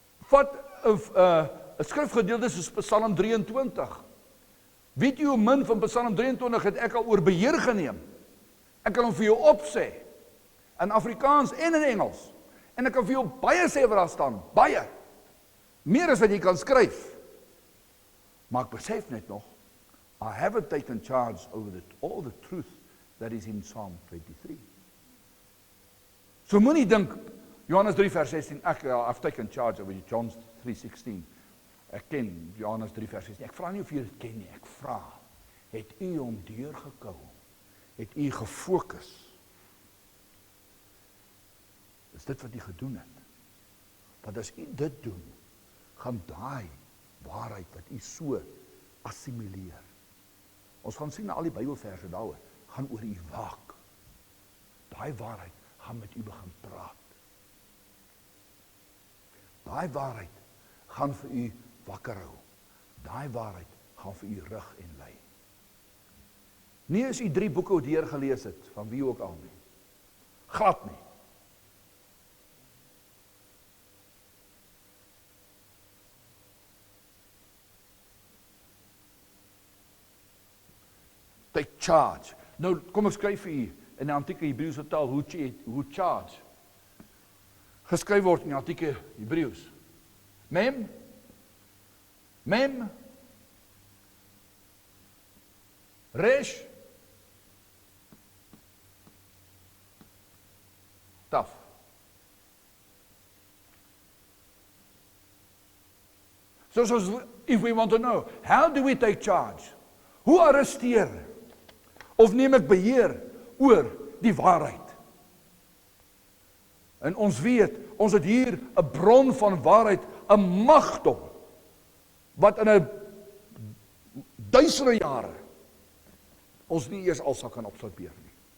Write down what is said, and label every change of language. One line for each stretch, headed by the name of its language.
Afrikaans: Vat 'n skrifgedeelte soos Psalm 23. Weet jy hoe min van Psalm 23 het ek al oor beheer geneem? Ek kan hom vir jou opsê, in Afrikaans en in Engels. En ek kan vir jou baie sê wat daar staan, baie. Meer as wat jy kan skryf. Maar ek besef net nog,
English: I haven't taken charge over all the truth that is in Psalm 23.
Afrikaans: So moenie dink, Johannes 3 vers 16,
English: I've taken charge over John 3:16.
Afrikaans: Ek ken Johannes 3 vers 16. Ek vra nie of jy dit ken nie, ek vra, het u hom deurgekou? Het u gefokus? Is dit wat u gedoen het? Want as u dit doen, gaan daai waarheid wat u so assimileer. Ons gaan sien na al die Bybelverse daaroor, gaan oor u waak. Daai waarheid gaan met u begin praat. Daai waarheid gaan vir u wakker hou. Daai waarheid gaan vir u rig en lei. Nie as u 3 boeke deurgelees het, van wie ook al nie. Glad nie.
English: Take charge.
Afrikaans: Nou, kom ek skryf vir u in die antieke Hebreëse taal hoe charge geskryf word in die antieke Hebreëus. Mem, resh, taf.
English: So if we want to know, how do we take charge?
Afrikaans: Hoe arresteer? Of neem ek beheer oor die waarheid? En ons weet, ons het hier 'n bron van waarheid, 'n magdom, wat in 'n duisende jare ons nie eers al sal kan absorbeer nie.